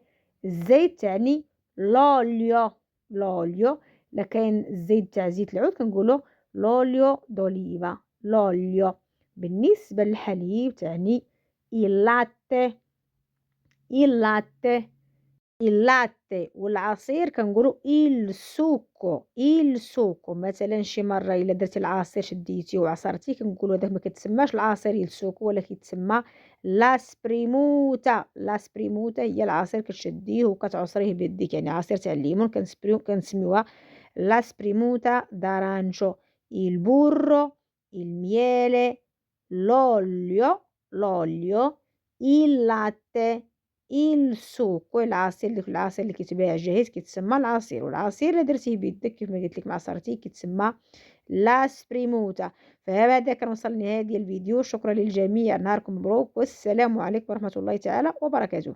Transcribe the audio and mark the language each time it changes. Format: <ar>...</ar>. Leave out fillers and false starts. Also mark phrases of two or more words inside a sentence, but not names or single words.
<ar>الزيت تعني لوليو. لكاين الزيت تاع زيت العود كنقولو</ar> <it>l'olio d'oliva l'olio.</it> <ar>بالنسبة للحليب تعني</ar> <it>il latte il latte il latte.</it> <ar>والعصير كنقولوا</ar> <it>il succo.</it> <ar>مثلا شي مره الا درتي العصير شديتي وعصرتي كنقولوا هذاك ما كيتسماش العصير</ar> <it>il succo،</it> <ar>ولا كيتسمى</ar> <it>la spremuta</it> <ar>هي العصير كتشديه وكتعصريه بيديك، يعني عصير تاع الليمون كنسميوها</ar> <it>la spremuta d'arancio. il burro il miele l'olio il latte السوق.</it> <ar>العصير اللي كيتباع جاهز كيتسمى العصير، والعصير اللي درتيه بيدك كيف ما قلت لك معصرتيه كيتسمى</ar> <it>la spremuta.</it> <ar>فهذا كان وصل لنهاية الفيديو. شكرا للجميع، نهاركم مبروك، والسلام عليكم ورحمة الله تعالى وبركاته.</ar>